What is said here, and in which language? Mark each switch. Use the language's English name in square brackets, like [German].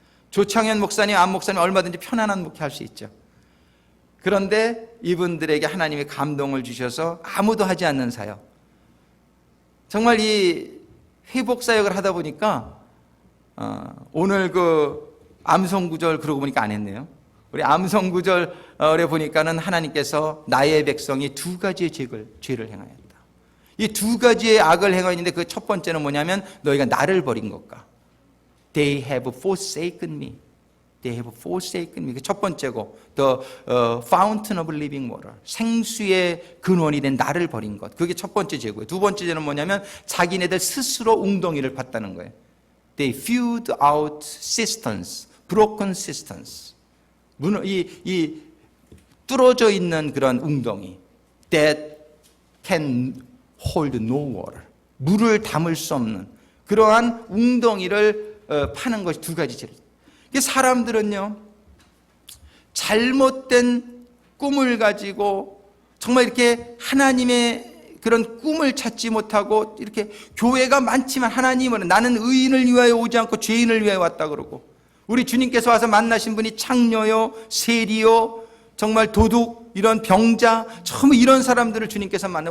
[Korean] 조창현 목사님, 안 목사님 얼마든지 편안한 목회할 수 있죠. 그런데 이분들에게 하나님의 감동을 주셔서 아무도 하지 않는 사역, 정말 이 회복 사역을 하다 보니까 오늘 그 암송구절 그러고 보니까 안 했네요. 우리 암송구절에 보니까는 하나님께서 나의 백성이 2가지의 죄를 행하였다. 이 2가지의 악을 행하였는데 그 첫 번째는 뭐냐면 너희가 나를 버린 것과, [English] They have forsaken me. They have forsaken me. [Korean] 그 첫 번째고, [English] The fountain of living water. [Korean] 생수의 근원이 된 나를 버린 것. 그게 첫 번째 죄고요. 두 번째 죄는 뭐냐면 자기네들 스스로 웅덩이를 팠다는 거예요. [English] They filled out cisterns, broken cisterns. [Korean] 이 뚫어져 있는 그런 웅덩이. [English] That can hold no water. [Korean] 물을 담을 수 없는 그러한 웅덩이를 파는 것이 2가지 죄를. 사람들은요, 잘못된 꿈을 가지고 정말 이렇게 하나님의 그런 꿈을 찾지 못하고, 이렇게 교회가 많지만 하나님은 나는 의인을 위하여 오지 않고 죄인을 위하여 왔다 그러고, 우리 주님께서 와서 만나신 분이 창녀요, 세리요, 정말 도둑, 이런 병자, 처음 이런 사람들을 주님께서 만나.